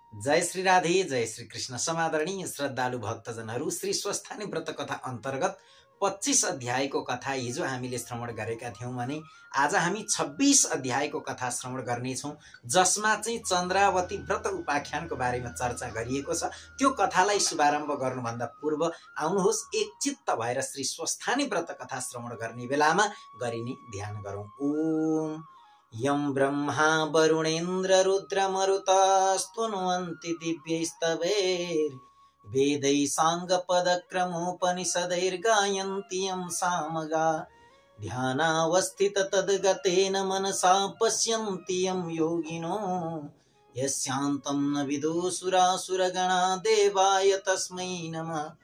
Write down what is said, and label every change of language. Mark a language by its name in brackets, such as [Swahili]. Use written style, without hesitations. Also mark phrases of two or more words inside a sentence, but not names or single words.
[Nepali] जय श्री राधे, जय श्री कृष्ण। समादरणीय श्रद्धालु भक्तजनहरू, श्री स्वस्थानी व्रत कथा अन्तर्गत 25 अध्यायको कथा हिजो हामीले श्रवण गरेका थियौं भने आज हामी 26 अध्यायको कथा श्रवण गर्नेछौं, जसमा चाहिँ चन्द्रावती व्रत उपाख्यानको बारेमा चर्चा गरिएको छ। त्यो कथालाई शुभारम्भ गर्नुभन्दा पूर्व आउनुहोस् एकचित्त भएर श्री स्वस्थानी व्रत कथा श्रवण गर्ने बेलामा गरिने ध्यान गरौं। [Sanskrit] ओम यं ब्रह्मा वरुणेन्द्र रुद्रमरुतस्तुन्वन्ति दिव्यैस्तवैर् वेदैः साङ्गपदक्रमोपनिषदैर्गायन्ति यं सामगा ध्यानावस्थित तद्गतेन मनसा पश्यन्ति यं योगिनो यस्यान्तं न विदुसुरासुरगणा देवाय तस्मै नमः।